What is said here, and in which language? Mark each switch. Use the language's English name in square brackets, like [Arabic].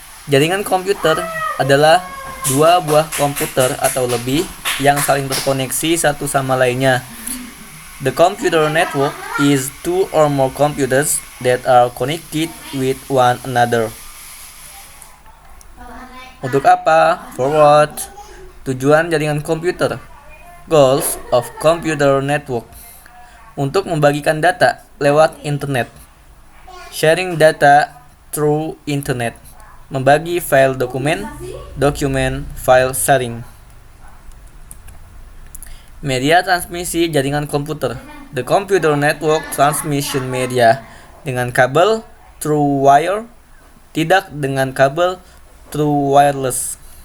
[Indonesian] Jaringan komputer adalah dua buah komputer atau lebih yang saling terkoneksi satu sama lainnya. [English] The computer network is two or more computers that are connected with one another. [Indonesian] Untuk apa? [English] For what? [Indonesian] Tujuan jaringan komputer. [English] Goals of computer network. [Indonesian] Untuk membagikan data lewat internet. [English] Sharing data through internet. [Indonesian] Membagi file dokumen file sharing. Media transmisi jaringan komputer. [English] The computer network transmission media [Indonesian] dengan kabel [English] through wire, [Indonesian] tidak dengan kabel [English] through wireless.